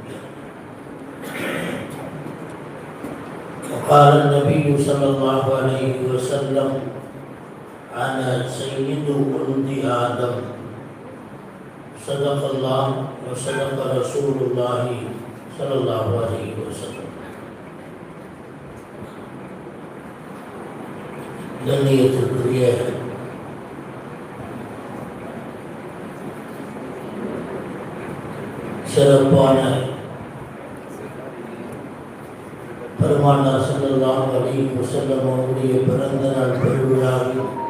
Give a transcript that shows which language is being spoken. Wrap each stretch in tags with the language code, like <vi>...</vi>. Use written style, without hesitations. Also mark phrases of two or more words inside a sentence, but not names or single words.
<ar>وقال النبي صلى الله عليه وسلم أنا سيد ولد آدم. صدق الله وصدق رسول الله صلى الله عليه وسلم.</ar> <ta>கண்ணியத்திற்குரிய சிறப்பான பெருமானார்</ta> <ar>صلى الله عليه وسلم</ar> <ta>அவருடைய பிறந்த நாள் பெருவிழாவில்</ta>